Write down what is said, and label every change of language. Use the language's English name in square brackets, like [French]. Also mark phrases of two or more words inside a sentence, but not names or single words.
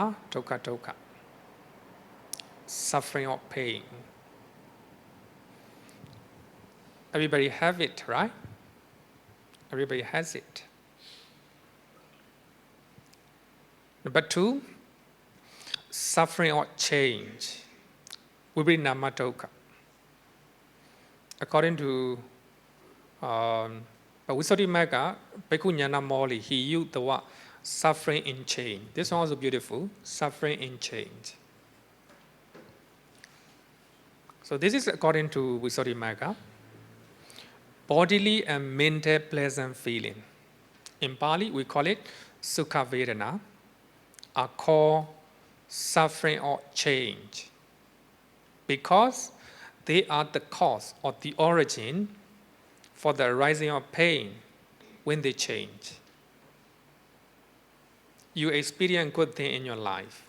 [English] All these are dukkha. suffering or pain. Everybody have it, right? Everybody has it. Number 2, suffering or change. [Pali] Vibrinama dukkha. [English] According to Visuddhimagga, Bhikkhu Ñāṇamoli, he used the word suffering in change. This one also beautiful, suffering in change. So this is according to Visuddhimagga. Bodily and mental pleasant feeling. In Pali, we call it [Pali] sukha vedana, [English] are called suffering or change, because they are the cause or the origin for the arising of pain when they change. You experience good thing in your life.